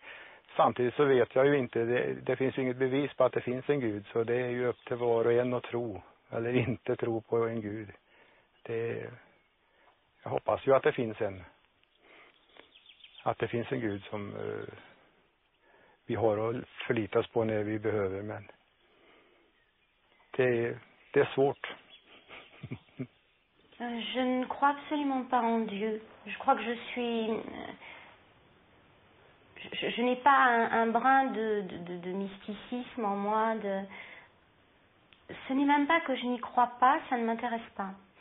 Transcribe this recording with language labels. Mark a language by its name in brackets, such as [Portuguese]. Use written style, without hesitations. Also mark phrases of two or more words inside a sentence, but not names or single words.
[Swedish] Samtidigt så vet jag ju inte, det finns inget bevis på att det finns en Gud, så det är ju upp till var och en att tro eller inte tro på en Gud. Jag hoppas ju att det finns en Gud som vi har att förlita oss på när vi behöver, men det är svårt. [French] Je ne crois absolument pas en Dieu. Je crois que je n'ai pas un brin de mysticisme en moi. Ce n'est même pas que je n'y crois pas, ça ne m'intéresse pas.